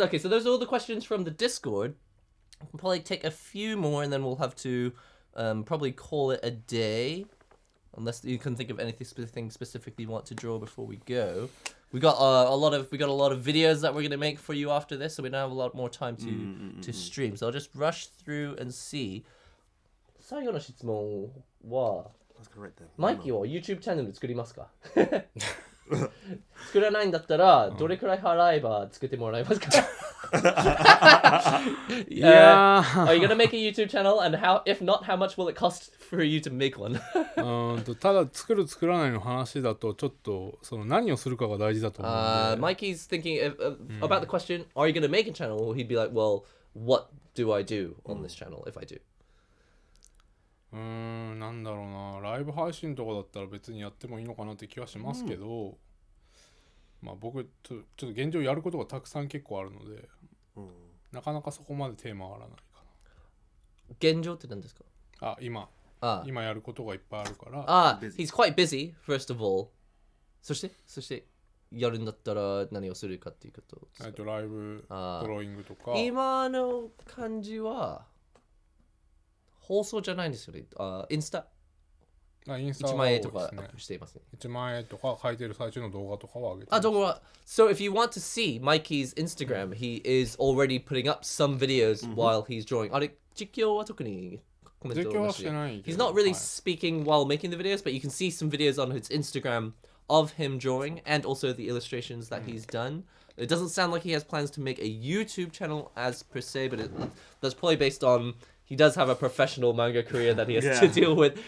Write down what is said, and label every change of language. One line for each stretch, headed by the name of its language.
English: Okay, so those are all the questions from the Discord. We'll probably take a few more, and then we'll have to probably call it a day. Unless you can think of anything specifically you want to draw before we go. We got a lot of videos that we're gonna make for you after this, so we don't have a lot more time to stream. So I'll just rush through and see.
Japanese: 最後の質問は、マイキーは YouTube チャンネル作りますか？作らないんだったらどれくらい払えば作ってもらえますか？
English: Yeah. Are you gonna make a YouTube channel, and if not, how much will it cost for you to make one?
Japanese: ただ作る作らないの話だとちょっとその何をするかが大事だと思うんで。
English: Mikey's thinking about the question, are you gonna make a channel? He'd be like, well, what do I do on this channel if I do?
Japanese: なんだろうな、ライブ配信とかだったら別にやってもいいのかなって気はしますけど、まあ僕ちょっと現状やることがたくさん結構あるので、なかなかそこまで手回らないかな。現状って何ですか？今やることがいっぱいあるから。
English: He's quite busy, first of all.
Japanese: そしてやるんだったら何をするかっていうことですか？ライブ、ドローイングとか。今の感じは放送じゃないんですよね。インスタ。 1万円とかしていますね。 1万円とか書いてる最中の動画とかは上げてます。動画。
English: So if you want to see Mikey's Instagram, he is already putting up some videos while he's drawing.
Japanese: あれ、実況は特にコメントなしで。
English: He's not really speaking while making the videos, but you can see some videos on his Instagram of him drawing and also the illustrations that he's done. It doesn't sound like he has plans to make a YouTube channel as per se, but that's probably based on he does have a professional manga career that he has to deal with.